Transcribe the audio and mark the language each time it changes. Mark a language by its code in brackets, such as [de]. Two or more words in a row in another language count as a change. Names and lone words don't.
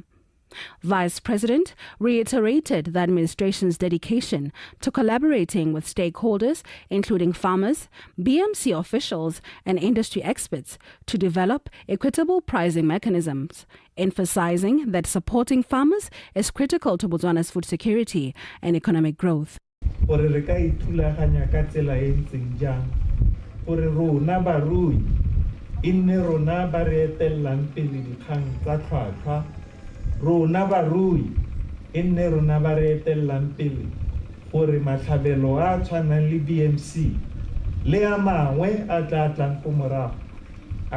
[en] Vice President reiterated the administration's dedication to collaborating with stakeholders, including farmers, BMC officials, and industry experts, to develop equitable pricing mechanisms, emphasizing that supporting farmers is critical to Botswana's food security and economic growth. [tn] Rona barui inne rona ba re etellang pele gore matlhabelo a tshwanang le BMC le a mangwe a tla tlang go morago a